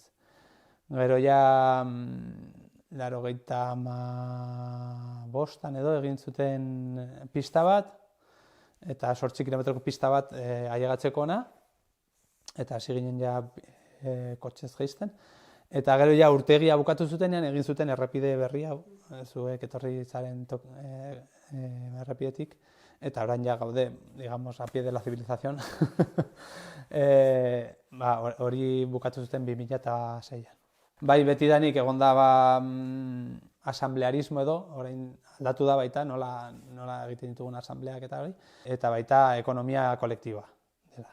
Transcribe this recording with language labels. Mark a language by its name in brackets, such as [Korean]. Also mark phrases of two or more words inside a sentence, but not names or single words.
[Basque] Gero ja, 85an edo egin zuten pista bat, eta 8 kilometroko pista bat ailegatzeko ona, eta hasi ginen ja kotxez jaisten. Eta gero ja urtegia bukatu zutenean egin zuten errepide berri hau, zuek etorri zaren errepidetik, eta orain ja gaude, [Spanish] digamos, a pie de la civilización. [Basque] Hori bukatu zuten 2006an. Bai, betidanik egon da asamblearismo edo, orain aldatu da baita, nola egiten ditugun asambleak eta hori, eta baita ekonomia kolektiba dela.